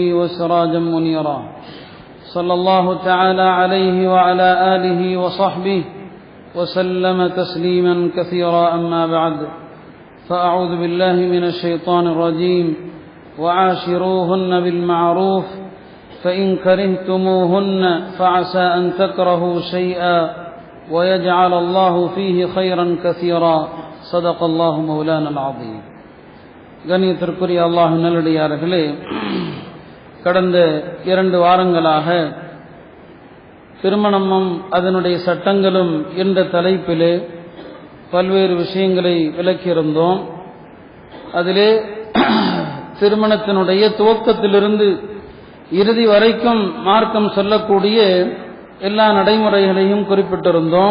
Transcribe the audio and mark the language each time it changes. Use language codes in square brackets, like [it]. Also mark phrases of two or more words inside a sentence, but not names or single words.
[ar] وسراجا منيرا صلى الله تعالى عليه وعلى آله وصحبه وسلم تسليما كثيرا أما بعد فأعوذ بالله من الشيطان الرجيم وعاشروهن بالمعروف فإن كرهتموهن فعسى أن تكرهوا شيئا ويجعل الله فيه خيرا كثيرا صدق الله مولانا العظيم. [ta] கண்ணியத்திற்குரிய அல்லாஹ் நல்லடியார்களே, கடந்த 2 வாரங்களாக திருமணமும் அதனுடைய சட்டங்களும் என்ற தலைப்பிலே பல்வேறு விஷயங்களை விளக்கியிருந்தோம். அதிலே திருமணத்தினுடைய துவக்கத்திலிருந்து இறுதி வரைக்கும் மார்க்கம் சொல்லக்கூடிய எல்லா நடைமுறைகளையும் குறிப்பிட்டிருந்தோம்.